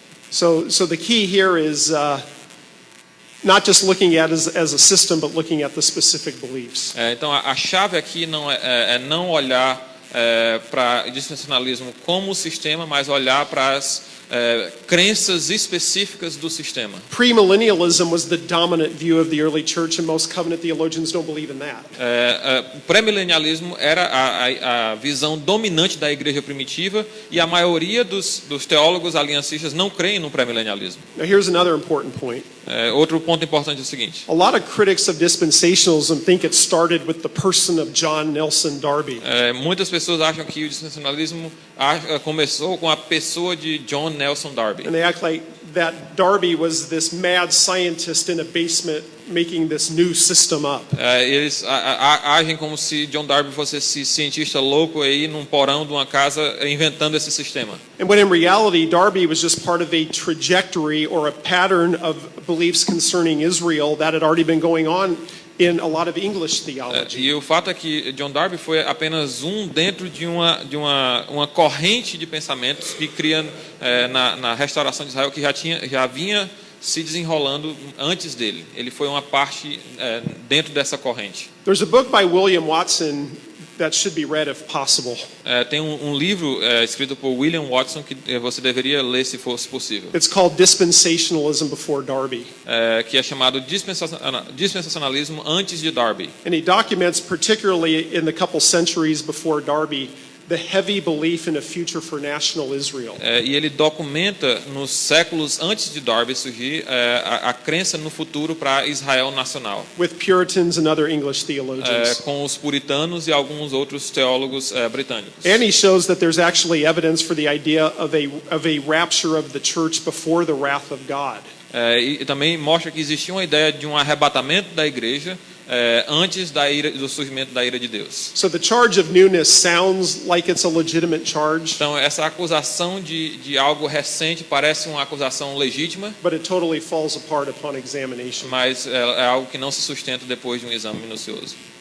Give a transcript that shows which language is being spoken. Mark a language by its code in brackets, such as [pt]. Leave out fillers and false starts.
[en] So the key here is not just looking at it as a system, but looking at the specific beliefs. [pt] Então a chave aqui não é não olhar para o dispensacionalismo como sistema, mas olhar para as crenças específicas do sistema. [en] Premillennialism was the dominant view of the early church, and most covenant theologians don't believe in that. [pt] O pré-milenialismo era a visão dominante da igreja primitiva e a maioria dos teólogos aliancistas não creem no pré-milenialismo. [en] Now here's another important point. [pt] Outro ponto importante é o seguinte. [en] A lot of critics of dispensationalism think it started with the person of John Nelson Darby. [pt] Muitas pessoas acham que o dispensacionalismo começou com a pessoa de John Nelson Darby. [en] And they act like that Darby was this mad scientist in a basement making this new system up. [pt] Eles agem como se John Darby fosse esse cientista louco aí num porão de uma casa inventando esse sistema. [en] And when in reality, Darby was just part of a trajectory or a pattern of beliefs concerning Israel that had already been going on in a lot of English theology. [pt] E o fato é que John Darby foi apenas dentro de uma corrente de pensamentos que cria na restauração de Israel que já vinha se desenrolando antes dele. Ele foi uma parte dentro dessa corrente. [en] There's a book by William Watson that should be read if possible. [pt] Tem um livro escrito por William Watson que você deveria ler se fosse possível. [en] It's called Dispensationalism Before Darby. [pt] Que é chamado dispensacionalismo antes de Darby. [en] And he documents, particularly in the couple centuries before Darby, the heavy belief in a future for national Israel. [pt] E ele documenta nos séculos antes de Darby surgir a crença no futuro para Israel nacional. [en] With Puritans and other English theologians. [pt] Com os puritanos e alguns outros teólogos britânicos. [en] And he shows that there's actually evidence for the idea of a rapture of the church before the wrath of God. [pt] E também mostra que existia uma ideia de um arrebatamento da igreja antes do surgimento da ira de Deus. [en] So the charge of newness sounds like it's a legitimate charge. [pt] Então essa acusação de algo recente parece uma acusação legítima. [en] But it totally falls apart upon examination. [pt] Mas é algo que não se sustenta depois de um exame minucioso.